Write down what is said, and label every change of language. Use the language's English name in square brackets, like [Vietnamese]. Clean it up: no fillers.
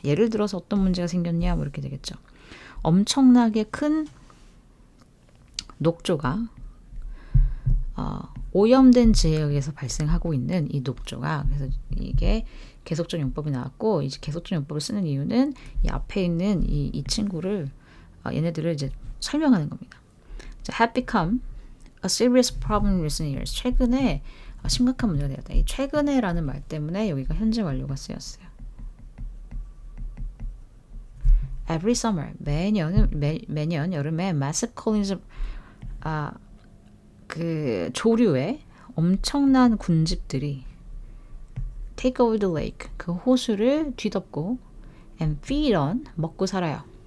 [Korean] 예를 들어서 어떤 문제가 생겼냐 뭐 이렇게 되겠죠. 엄청나게 큰 녹조가 오염된 지역에서 발생하고 있는 이 녹조가 그래서 이게 계속적 용법이 나왔고 이제 계속적 용법을 쓰는 이유는 이 앞에 있는 이 친구를 얘네들을 이제 설명하는 겁니다. [English] have become a serious problem in recent years. [Korean] 최근에 심각한 문제가 되었다. 이 최근에라는 말 때문에 여기가 현재 완료가 쓰였어요. [English] Every summer [Korean] 매년 여름에 [English] massive colonies [Korean] 그 조류의 엄청난 군집들이 [English] take over the lake, [Korean] 그 호수를 뒤덮고 [English] and feed on, [Korean] 먹고 살아요.